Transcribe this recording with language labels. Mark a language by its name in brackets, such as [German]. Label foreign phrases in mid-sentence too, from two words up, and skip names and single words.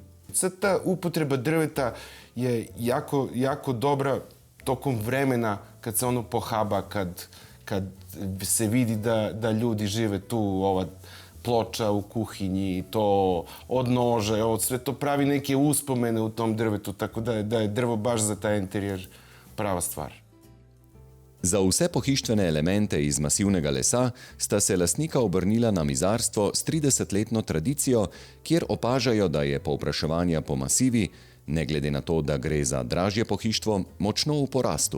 [Serbian] Sad ta upotreba drveta je jako dobra tokom vremena kad se ono pohaba, kad se vidi da ljudi žive tu, ova ploča u kuhinji, to od nože, sve to pravi neke uspomene u tom drvetu, tako da je drvo baš za taj interijer prava stvar. [Slovenian] Za vse pohištvene elemente iz masivnega lesa sta se lastnika obrnila na mizarstvo s 30-letno tradicijo, kjer opažajo, da je povpraševanje po masivi, ne glede na to, da gre za dražje pohištvo, močno v porastu.